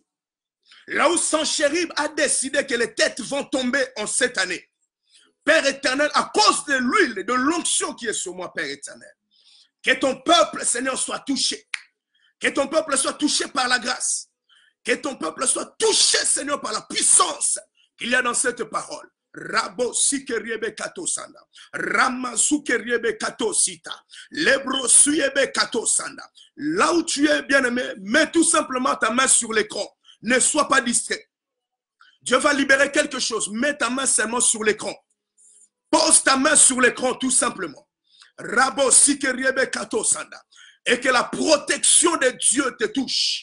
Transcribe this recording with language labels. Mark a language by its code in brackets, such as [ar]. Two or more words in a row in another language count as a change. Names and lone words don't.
[fr] Là où Sanchérib a décidé que les têtes vont tomber en cette année. Père éternel, à cause de l'huile, de l'onction qui est sur moi, Père éternel, que ton peuple, Seigneur, soit touché. Que ton peuple soit touché par la grâce. Que ton peuple soit touché, Seigneur, par la puissance qu'il y a dans cette parole. Rabo sikeriebe kato sanda, ramazukeriebe kato sita, lebro suyebe kato sanda. Là où tu es, bien-aimé, mets tout simplement ta main sur l'écran. Ne sois pas distrait. Dieu va libérer quelque chose. Mets ta main seulement sur l'écran. Pose ta main sur l'écran tout simplement. Rabo Sikeriebe Kato Sanda. Et que la protection de Dieu te touche.